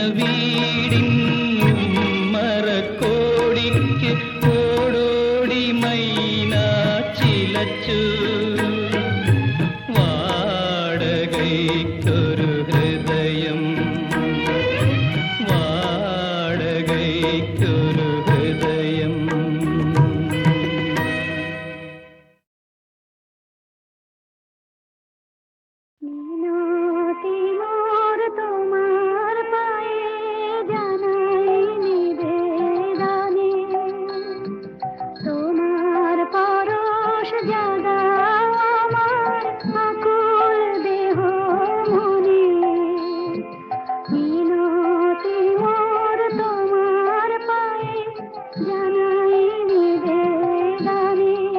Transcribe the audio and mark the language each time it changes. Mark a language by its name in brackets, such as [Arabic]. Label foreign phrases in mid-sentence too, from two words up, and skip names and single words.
[Malayalam] മരക്കോടിക്ക് ഓടോടി മൈന ചിലച്ചു വാടകയ്ക്കൊരു ഹൃദയം വാടകയ്ക്കൊരു ഹൃദയം [Bangla] মিনতি মোর তোমার পায়ে জানাই নিবেদনে তোমার পরশ জাগা আমার আকুল দেহ মনে মিনতি মোর তোমার পায়ে জানাই নিবেদনে